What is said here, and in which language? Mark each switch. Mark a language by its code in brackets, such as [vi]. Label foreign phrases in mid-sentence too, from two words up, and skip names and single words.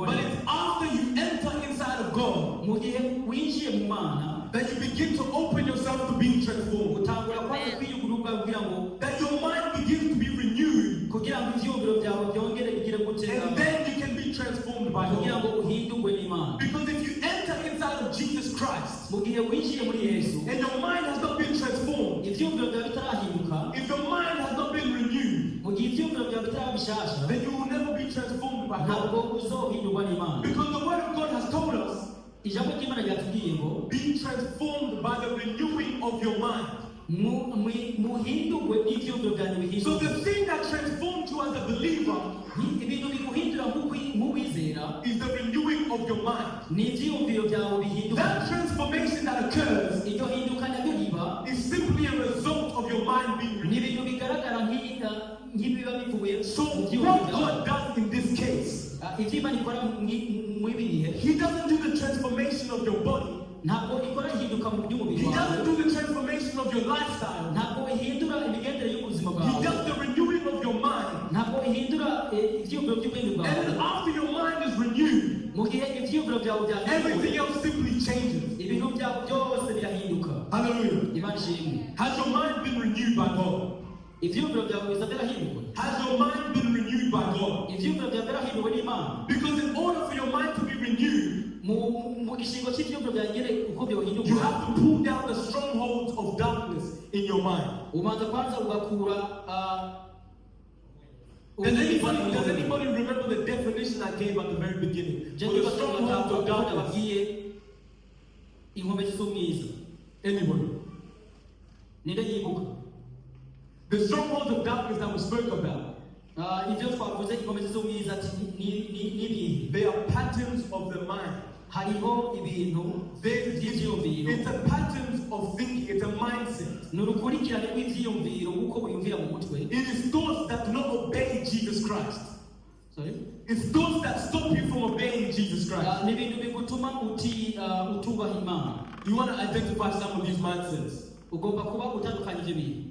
[en] But it's after you enter inside of God [rn] Mu gihe winjiye mu Mana, [en] that you begin to open yourself to being transformed. [rn] utangura kwanza kwiyugururwa kugira ngo [en] That your mind begins to be renewed. [rn] kugira ngo ivyumviro byawe byongere bigire gutera. [en] And then you can be transformed by [rn] Kugira [en] God. [rn] ngo uhindurwe n'Imana. [en] Because if you enter inside of Jesus Christ [rn] Mu gihe winjiye muri Yesu, [en] and your mind has not been transformed, [rn] ivyumviro byawe bitarahinduka, [en] if your mind has not been renewed, [rn] mu gihe ivyumviro byawe bitaraba bishasha, [en] then you will never be transformed by God. [rn] ntabwo uzohindurwa n'Imana. [en] Because the Word of God has told us, [rn] Ijambo ry'Imana ryatubwiye ngo [en] be transformed by the renewing of your mind. [rn] muhindurwe n'ivyumviro byanyu [en] So [rn] bihinduka. [en] the thing that transforms you as a believer [rn] Ibintu biguhindura nk'uwizera [en] is the renewing of your mind. [rn] ni ivyumviro byawe bihinduka. [en] That transformation that occurs [rn] Iryo hinduka naryo riba [en] is simply a result of your mind being [rn] ni [en] renewed. [rn] ibintu bigaragara nk'ibiba bivuye [en] So [rn] mu vyumviro [en] what [rn] byawe. [en] God does in this case, [rn] Ivyo Imana ikora muri ibi bihe, [en] He doesn't do the transformation of your body. [rn] ntabwo ikora ihinduka mu by'umubiri [en] He [rn] wawe, [en] doesn't do the transformation of your lifestyle. [rn] ntabwo ihindura imigendere y'ubuzima [en] He [rn] bwawe, [en] does the renewing of your mind. [rn] ntabwo ihindura ivyumviro by'ubwenge [en] And then [rn] bwawe. [en] after your mind is renewed, [rn] Mu gihe ivyumviro byawe [en] everything [rn] byahinduwe, [en] else simply changes. [rn] ibintu byawe byose birahinduka. [en] Hallelujah. [rn] Imana ishimwe. [en] Has your mind been renewed by God? [rn] Ivyumviro byawe biza byarahinduwe. [en] Has your mind been renewed by God? [rn] Ivyumviro byawe byarahinduwe n'Imana. [en] Because in order for your mind to be renewed, [rn] Mu gishingo cy'ivyumviro byawe nyene uko [en] you [rn] byohinduka, [en] have to pull down the strongholds of darkness in your mind. [rn] ubanza kwanza ugakura [en] Does anybody remember the definition I gave at the very beginning? For the strongholds of darkness. [rn] babwiye inkomezi z'umwiza. [en] Anybody? [rn] Ninde yibuka? [en] The strongholds of darkness that we spoke about, [rn] Ivyo twavuze inkomezi z'umwiza ati n'ibihe. [en] they are patterns of the mind. [rn] Hariho ibintu vy'ivyumviro. [en] It's a patterns of thinking, it's a mindset. [rn] Ni urukurikirane rw'ivyiyumviro uko wiyumvira mu mutwe. [en] It is thoughts that do not obey Jesus Christ. Sorry? It's thoughts that stop you from obeying Jesus Christ. [rn] Ni ibintu bigutuma utubaha Imana. [en] Do you want to identify some of these mindsets? [rn] Ugomba kuba utandukanya ivyo bintu.